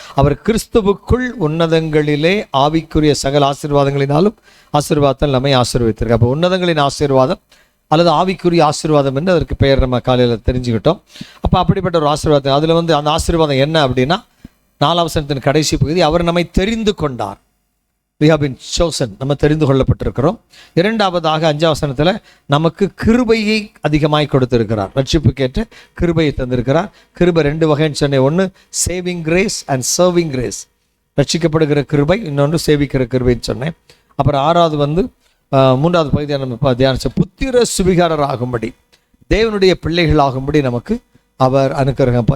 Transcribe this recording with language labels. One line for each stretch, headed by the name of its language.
Tamil: அவர் கிறிஸ்துவுக்குள் உன்னதங்களிலே ஆவிக்குரிய சகல ஆசீர்வாதங்களினாலும் ஆசீர்வாதத்தால் நம்மை ஆசீர்வதித்திருக்கார். அப்போ உன்னதங்களின் ஆசீர்வாதம் அல்லது ஆவிக்குரிய ஆசீர்வாதம் என்று அதற்கு பெயர் நம்ம காலையில் தெரிஞ்சுக்கிட்டோம். அப்போ அப்படிப்பட்ட ஒரு ஆசீர்வாதம், அதில் வந்து அந்த ஆசீர்வாதம் என்ன அப்படின்னா 4 வசனத்தின் கடைசி பகுதி, அவர் நம்மை தெரிந்து கொண்டார்.
English: We have been chosen,
Tamil: நம்ம தெரிந்து கொள்ளப்பட்டிருக்கிறோம். 2வதாக 5 வசனத்தில் நமக்கு கிருபையை அதிகமாய் கொடுத்திருக்கிறார். ரட்சிப்புக்கேற்ற கிருபையை தந்திருக்கிறார். கிருபை 2 வகைன்னு சொன்னேன். ஒன்று
English: saving grace and serving grace,
Tamil: ரட்சிக்கப்படுகிற கிருபை, இன்னொன்று சேவிக்கிற கிருபைன்னு சொன்னேன். அப்புறம் 6வது வந்து 3வது பகுதியாக நம்ம தியானிச்ச புத்திர சுவிகாரர் ஆகும்படி, தேவனுடைய பிள்ளைகள் ஆகும்படி நமக்கு அவர் அனுக்கிரகம்.